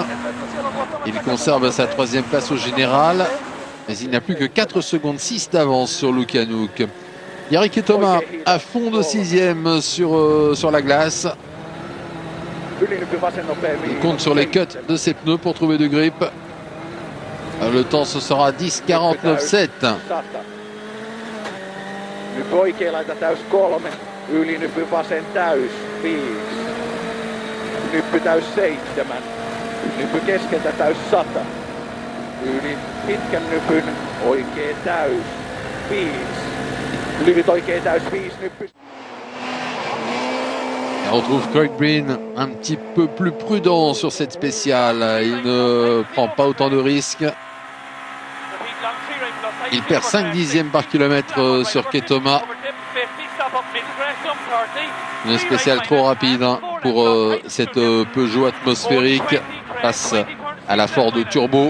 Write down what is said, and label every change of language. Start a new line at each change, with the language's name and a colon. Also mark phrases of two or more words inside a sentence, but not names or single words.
French: Il conserve sa 3e place au général, mais il n'a plus que 4 secondes 6 d'avance sur Lukianouk. Jari Ketoma à fond de 6e sur la glace. Il compte sur les cuts de ses pneus pour trouver de grip. Le temps, ce sera 10,49,7.
Finnish: Nyt oikea laita täys 3, ylinypy vasen täys 5, nyppy täys 7, nyppy keskeltä täys 100, yli pitkän nypyn oikea täys 5, lyhyt oikea täys 5, nyppy.
French: On retrouve Craig Breen un petit peu plus prudent sur cette spéciale. Il ne prend pas autant de risques. Il perd 5 dixièmes par kilomètre sur Ketoma. Une spéciale trop rapide pour cette Peugeot atmosphérique face à la Ford Turbo.